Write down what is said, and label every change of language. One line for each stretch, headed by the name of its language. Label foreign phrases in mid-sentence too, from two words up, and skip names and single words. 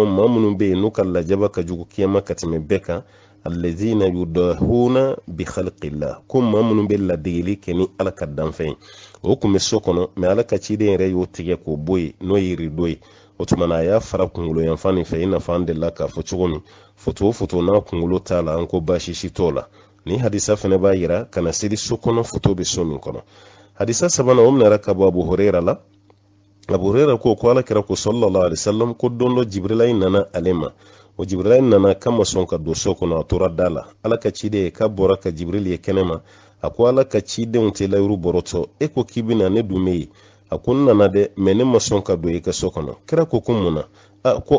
Bambara: maa minnu bɛ yen n'u ka lajaba ka jugu kiyama ka tɛmɛ bɛɛ kan
Arabic: الذين يضاهون بخلق الله
Bambara: ko maa minnu bɛ ladegeli kɛ ni ala ka danfɛn o kun bɛ so kɔnɔ mɛ ala ka ciden yɛrɛ y'o tigɛ k'o bɔ yen n'o ye rideau ye o tuma na a y'a fara kunkolo yanfan nin fɛ i n'a fɔ an delila k'a fɔ cogo min foto n'a kunkolo t'a la an ko baasi si t'o la ni hadisa fana b'a yira kana seli so kɔnɔ foto bɛ so min kɔnɔ hadisa sabanan o minɛra ka bɔ abu huraira la abu huraira ko ala kira ko sallallahu alaihi wasallam ko don dɔ jibrilayi nana ale ma o jibrilayi nana kama sɔn ka don so kɔnɔ a tora da la ala ka ciden k'a bɔra ka jibril ye kɛnɛ ma a ko ala ka cidenw tɛ layiru bɔrɔtɔ e ko k'i bɛna ne dun bɛ yen a ko n nana dɛ mɛ ne ma sɔn ka don i ka so kɔnɔ kira ko mun na ko